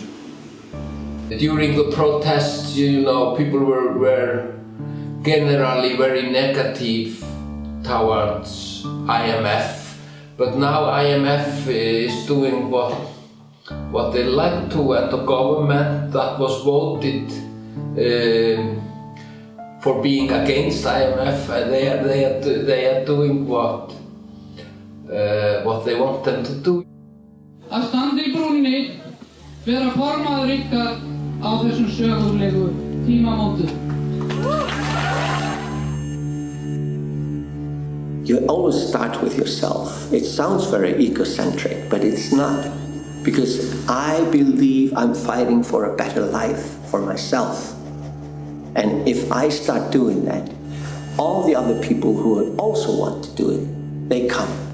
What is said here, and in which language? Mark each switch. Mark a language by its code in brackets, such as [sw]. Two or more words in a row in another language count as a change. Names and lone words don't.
[en] During the protests, you know, people were generally very negative towards IMF, but now IMF is doing what they like to, and the government that was voted for being against IMF, they are doing what they want them to do. [is] Að standa í brúnni, vera formaður ykkar á þessum sögulegu tímamótum. [en] You always start with yourself. It sounds very egocentric, but it's not. Because I believe I'm fighting for a better life for myself. And if I start doing that, all the other people who would also want to do it, they come.